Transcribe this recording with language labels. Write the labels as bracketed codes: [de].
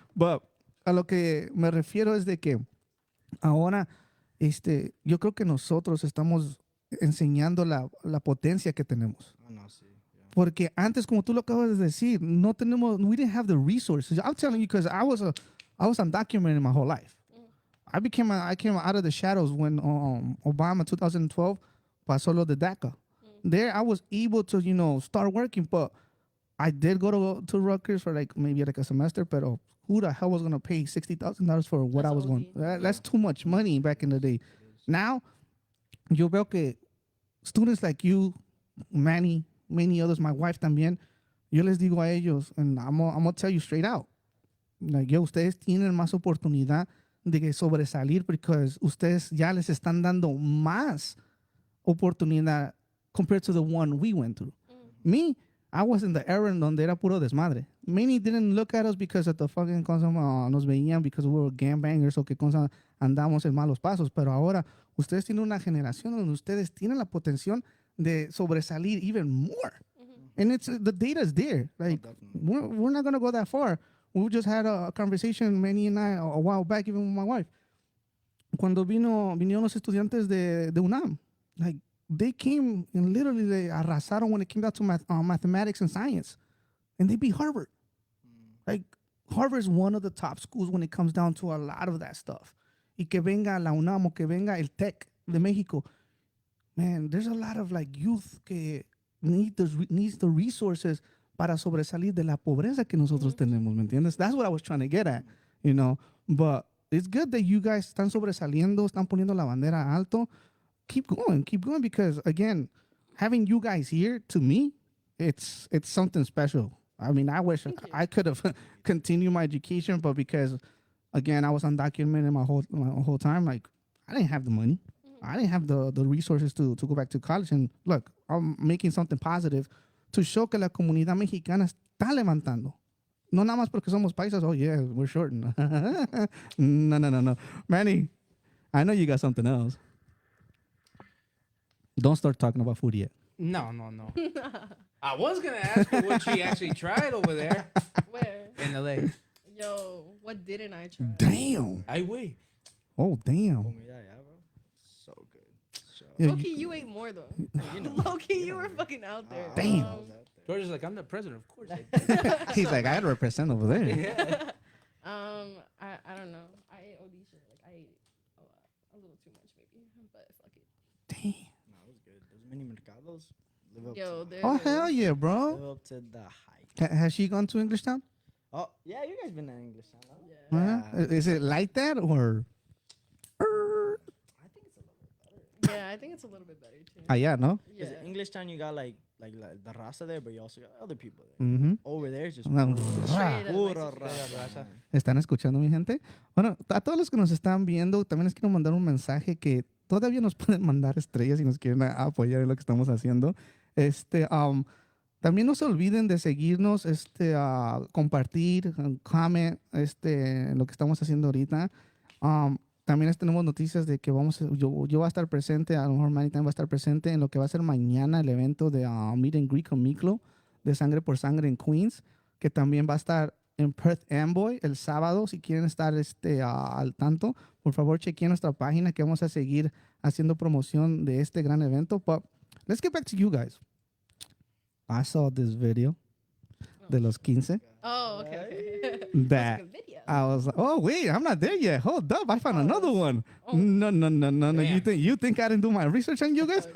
[es] But a lo que me refiero es de que ahora yo creo que nosotros estamos enseñando la potencia que tenemos. Oh, no, sí. Yeah. Porque antes, como tú lo acabas de decir, [en] we didn't have the resources. I'm telling you, because I was undocumented my whole life. I came out of the shadows when Obama 2012 [es] pasó lo de DACA. [en] There, I was able to start working, but I did go to Rutgers for maybe a semester. But who the hell was gonna pay $60,000 for what That's I was going? OD. That's too much money back in the day. Now, [es] yo veo que [en] students like you, Manny, many others, my wife [es] también, yo les digo a ellos, [en] and I'm gonna tell you straight out, [es] ustedes tienen más oportunidad de sobresalir [en] because [es] ustedes ya les están dando más oportunidad [en] compared to the one we went through. Me, I was in the era [es] en donde era puro desmadre. [en] Many didn't look at us because of the fucking cosa, [es] nos veían [en] because we were gangbangers [es] o que cosa andamos en malos pasos. Pero ahora, ustedes tienen una generación donde ustedes tienen la potencial de sobresalir [en] even more. And the data's there. Like, we're not going to go that far. We just had a conversation, Manny and I, a while back, even with my wife. [es] Cuando vinieron los estudiantes de UNAM, [en] like, they came and literally they arrasaron when it came down to mathematics and science. And they beat Harvard. Like, Harvard's one of the top schools when it comes down to a lot of that stuff. [es] Y que venga la UNAM o que venga el TEC de México. [en] Man, there's a lot of youth [es] que [en] needs the resources [es] para sobresalir de la pobreza que nosotros tenemos, ¿me entiendes? [en] That's what I was trying to get at, But it's good that you guys [es] están sobresaliendo, están poniendo la bandera alto. [en] Keep going, because again, having you guys here, to me, it's something special. I mean, I wish I could have continued my education, but because, again, I was undocumented my whole time, I didn't have the money. I didn't have the resources to go back to college. And look, I'm making something positive to show [es] que la comunidad mexicana está levantando. No nada más porque somos paisas. [en] Oh, yeah, we're short. [es] No. [en] Manny, I know you got something else. Don't start talking about food yet. No. I was going to ask her what she actually tried over there Where? in LA. Yo, what didn't I try? Damn. I wait. Oh, damn. Told me that, yeah, bro. So good. So, Yeah, Low-key, you ate more though. Low-key, you were fucking out there. Damn. George is like, I'm the president, of course. He's like, I gotta represent over there. I don't know. I ate OD shit. I ate a little too much maybe, but fuck it. Damn. no, it was good. Those mini mercados live up Yo, to there. Oh, hell yeah, live bro. up to the hype. Has she gone to English Town? Oh, yeah, you guys been in English, huh? Yeah. Is it like that or? I think it's a little bit better. Yeah, I think it's a little bit better too. Yeah, no? Yeah. Because English Town, you got like the raza there, but you also got other people there. Mm-hmm. Over there, it's just Straight up [es] pura [en] Mexican. [es] raza. ¿Están escuchando, mi gente? Bueno, a todos los que nos están viendo, también les quiero mandar un mensaje que todavía nos pueden mandar estrellas si nos quieren apoyar en lo que estamos haciendo. También no se olviden de seguirnos, compartir, comment, en lo que estamos haciendo ahorita. También les tenemos noticias de que yo voy a estar presente, a lo mejor Manny también va a estar presente en lo que va a ser mañana el evento de Meet and Greet con Miklo, de Sangre por Sangre en Queens, que también va a estar en Perth Amboy el sábado. Si quieren estar al tanto, por favor chequen nuestra página que vamos a seguir haciendo promoción de este gran evento. [en] But let's get back to you guys. I saw this video [es] de los 15 [en] Oh, okay. that That's like a video. I was like, oh wait, I'm not there yet. Hold up, I found another one. Oh. No. You Damn. think I didn't do my research on you guys?